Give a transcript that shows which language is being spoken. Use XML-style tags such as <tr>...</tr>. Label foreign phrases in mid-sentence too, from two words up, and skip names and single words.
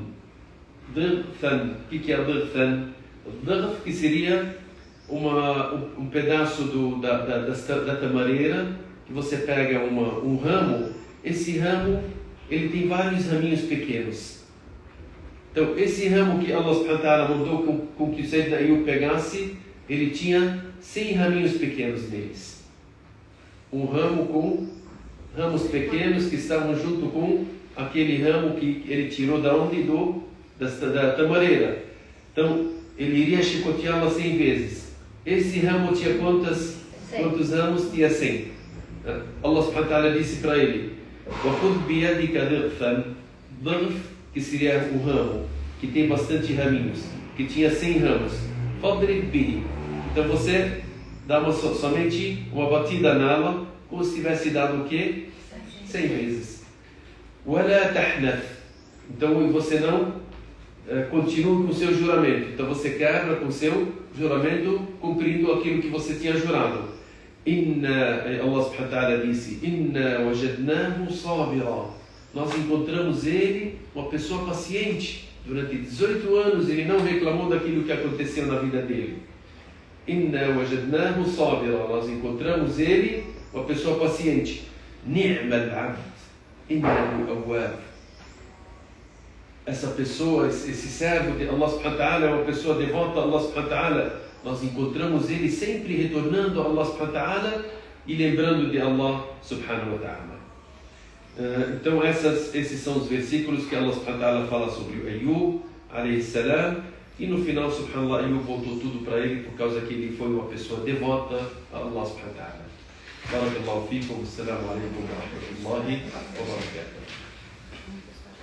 <ar>ضِغْفًا.</ar> <pt>O que é ضِغْفًا? ضِغْف, que seria um pedaço da tamareira, que você pega um ramo. Esse ramo, ele tem vários raminhos pequenos. Então, esse ramo que</pt> <ar>الله سبحانه وتعالى</ar> <pt>mandou com que o Sayyidina Ayub pegasse, ele tinha 100 raminhos pequenos neles. Um ramo com ramos pequenos que estavam junto com aquele ramo que ele tirou da onde? Da tamareira. Então, ele iria chicoteá-la 100 vezes. Esse ramo tinha quantos ramos? Tinha 100.</pt> <ar>الله سبحانه وتعالى</ar> <pt>disse para ele:</pt> <ar>وَخُذْ بِيَدِكَ ضِغْفًا. ضِغْف,</ar> <pt>que seria um ramo que tem bastante raminhos, que tinha 100 ramos.</pt> <ar>فَضْرِبْ بِهِ.</ar> <pt>Então você dá somente uma batida nela, como se tivesse dado o quê? 100 vezes.</pt> <ar>وَلَا تَحْنَثْ.</ar> <pt>Então você não continue com o seu juramento. Então você quebra com o seu juramento, cumprindo aquilo que você tinha jurado.</pt> <ar>الله سبحانه وتعالى</ar> <pt>disse:</pt> <ar>إِنَّا وَجَدْنَاهُ صَابِرًا.</ar> <pt>Nós encontramos ele uma pessoa paciente. Durante 18 anos ele não reclamou daquilo que aconteceu na vida dele.</pt> <ar>إِنَّا وَجَدْنَاهُ صَابِرًا.</ar> <pt>Nós encontramos ele uma pessoa paciente.</pt> <ar>نِعْمَ الْعَبْدِ إِنَّهُ أَوَّابٌ.</ar> <pt>Essa pessoa, esse servo de</pt> <ar>الله سبحانه وتعالى</ar> <pt>é uma pessoa devota a</pt> <ar>الله سبحانه وتعالى.</ar> <pt>Nós encontramos ele sempre retornando a</pt> <ar>الله سبحانه وتعالى</ar> <pt>e lembrando de</pt> <ar>الله سبحانه وتعالى.</ar> <pt>Então esses são os versículos que</pt> <ar>الله سبحانه وتعالى</ar> <pt>fala sobre o Ayub</pt> <ar>عليه السلام,</ar> <pt>e no final, subhanallah, Ayub voltou tudo para ele por causa que ele foi uma pessoa devota a</pt> <ar>الله سبحانه وتعالى. بارك الله فيكم، السلام عليكم ورحمة الله وبركاته.</ar>